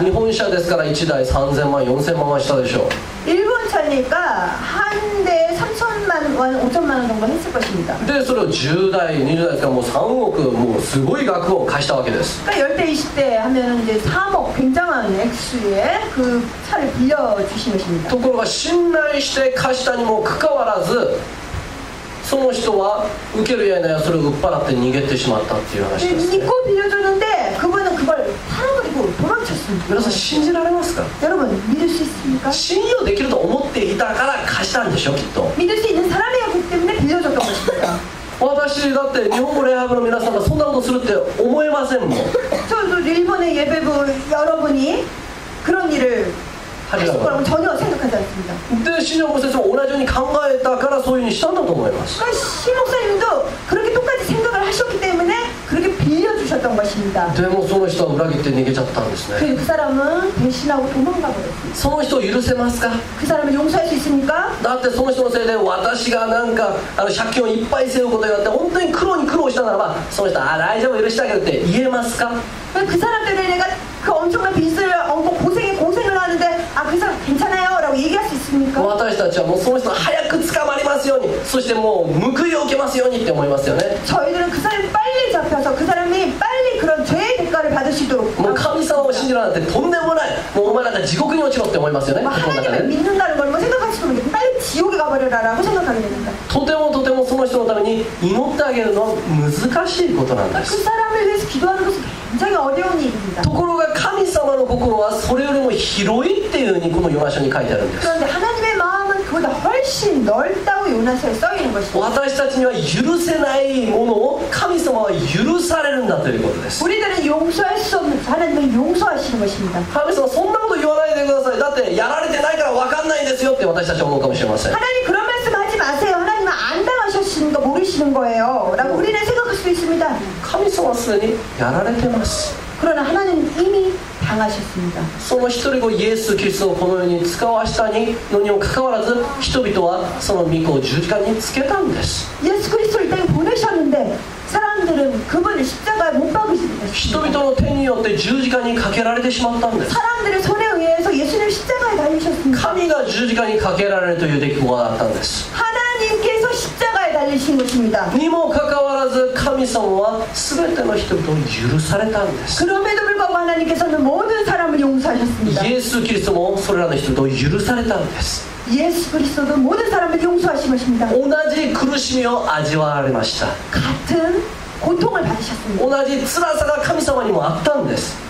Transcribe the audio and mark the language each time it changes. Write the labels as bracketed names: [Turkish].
[Japanese] 日本車ですから1台3000万4000万はしたでしょう。 [Korean] 일본 차니까 한 대에 3천만 원, 5천만 원 정도 했을 것입니다. [Japanese] でそれを10台20台ですからもう3億、もうすごい額を貸したわけです。 [Korean] 그러니까 10대, 20대 하면 이제 3억 굉장한 액수의 그 차를 빌려주신 것입니다. [Japanese] ところが信頼して貸したにもかかわらず、その人は受けるやいなやそれを売っ払って逃げてしまったっていう話です、ね。 [Korean] 믿고 빌려줬는데 그분은 그걸 팔아버리고 도망쳤습니다. [Japanese] 皆さん信じられますか？ [Korean] 여러분 믿을 수 있습니까? [Japanese] 信用できると思っていたから貸したんでしょきっと。 [Korean] 믿을 수 있는 사람이었기 때문에 빌려줬던 것입니다. [Japanese] 私だって日本語礼拝部の皆さんがそんなことするって思えませんもん。 [Korean] 저도 일본의 예배부 여러분이 그런 일을 하실 거라고 전혀 생각하지 않습니다. [Japanese] で新庄牧先生も同じように考えたからそういうふうにしたんだと思います。 [Korean] 그러니까 신 목사님도 그렇게 똑같이 생각을 하셨기 때문에 그렇게 빌려주셨던 것입니다. [Japanese] でもその人は裏切って逃げちゃったんですね。 [Korean] 그 사람은 배신하고 도망가 버렸습니다. [Japanese] その人を許せますか？ [Korean] 그 사람을 용서할 수 있습니까? [Japanese] だってその人のせいで私がなんか借金をいっぱい背負うことによって本当に苦労したならば、その人は大丈夫許してあげるって言えますか？ [Korean] 그 사람 때문에 내가 그 엄청난 빚을 얹고 고생을 하는데 아 그 사람 괜찮아요 라고 얘기할 수 있습니까? [Japanese] 私たちはもうその人が早く捕まりますように、そしてもう報いを受けますようにって思いますよね。 [Korean] 저희들은 그 사람이 빨리 잡혀서 그 사람이 빨리 그런 죄의 대가를 받을 수 있도록 [Japanese] もう神様を信じるなんてとんでもない、もうお前なんか地獄に落ちろって思いますよね。 [Korean] 뭐 [Japanese] 心の中 [Korean] 하나님을 [Japanese] で [Korean] 믿는다는 걸 뭐 생각할 수도 없는데 빨리 지옥에 가버려라라고 생각하게 됩니다. [Japanese] とてもその人のために祈ってあげるのは難しいことなんで [Korean] 그 [Japanese] す。 [Korean] 사람을 위해서 기도하는 것은 굉장히 어려운 일입니다. [Japanese] ところが神様の心はそれよりも広いっていうふうにこのヨナ書に書いてあるんです。 [Korean] 그런데 하나님의 마음은 그보다 훨씬 넓다고 요나서에 써있는 것입니다. [Japanese] 私たちには許せないものを神様は許されるんだということです。 [Korean] 우리들은 용서할 수 없는 하나님은 용서하시는 것입니다. [Japanese] 神様そんなこと言わないでください、だってやられてないから分かんないんですよって私たちは思うかもしれません。 [Korean] 하나님 그런 말씀 하지 마세요. 하나님은 안 당하셨으니까 모르시는 거예요 라고 우리는 생각할 수도 있습니다. [Japanese] 神様はすでにやられてます。 [Korean] 그러나 하나님은 이미 당하셨습니다. [Japanese] その一人子イエス・キリストをこの世に使わしたのにもかかわらず、人々はその御子を十字架につけたんです。 [Korean] 예수 그리스도를 이 땅에 보내셨는데 사람들은 그분을 십자가에 못 박으신 것입니다. [Japanese] 人々の手によって十字架にかけられてしまったんです。 [Korean] 사람들의 손에 의해서 예수님 십자가에 달리셨습니다. [Japanese] 神が十字架にかけられるという出来事があったんです。 [Korean] 하나님께서 십자가에 달리신 것입니다. [Japanese] にもかかわらず神様は全ての人々を許されたんです。 [Korean] 그럼에도 불구하고 하나님께서는 모든 사람을 용서하셨습니다. [Japanese] イエス・キリストもそれらの人々を許されたんです。 [Korean] 예수 그리스도도 모든 사람을 용서하신 것입니다. [Japanese] 同じ苦しみを味わわれました。 [Korean] 같은 고통을 받으셨습니다. [Japanese] 同じ辛さが神様にもあったんです。